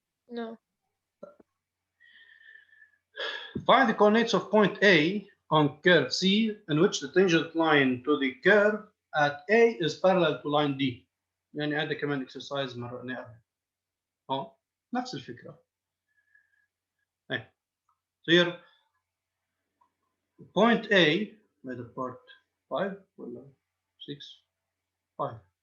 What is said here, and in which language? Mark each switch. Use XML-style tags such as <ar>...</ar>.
<en>No. Find the coordinates of point A on curve C in which the tangent line to the curve at A is parallel to line D.</en> <ar>يعني هذا كمان exercise مرة قبل. نفس الفكرة.</ar> <en>So here point A by the part 5 ولا 6 5.</en>